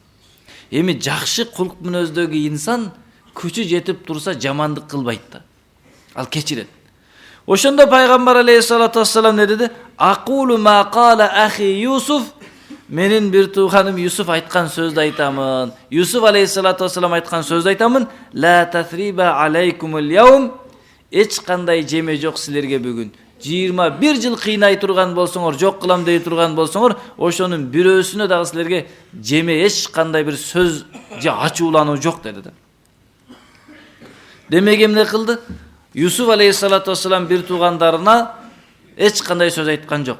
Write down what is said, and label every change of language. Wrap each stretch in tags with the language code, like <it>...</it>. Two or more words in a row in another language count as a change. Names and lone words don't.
<ky>Эми жакшы кулк мүнөздөгү инсан күчү жетип турса жамандык кылбайт да. Ал кечирет. Ошондо пайгамбар</ky> <ar>عليه الصلاة والسلام</ar> <ky>не деди?</ky> <ar>"أقول ما قال أخي يوسف",</ar> <ky>менин бир тууганым Юсуф айткан сөздү айтамын. Юсуф</ky> <ar>عليه الصلاة والسلام</ar> <ky>айткан сөздү айтамын:</ky> <ar>"لا تثريب عليكم اليوم",</ar> <ky>эч кандай жеме жок силерге бүгүн. 21 жыл кыйнай турган болсоңор, жок кылам дей турган болсоңор, ошонун бирөөсүнө дагы силерге жеме эч кандай бир сөз же ачуулануу жок деди да. Демек эмне кылды? Юсуф</ky> <ar>عليه الصلاة والسلام</ar> <ky>бир туугандарына эч кандай сөз айткан жок.</ky>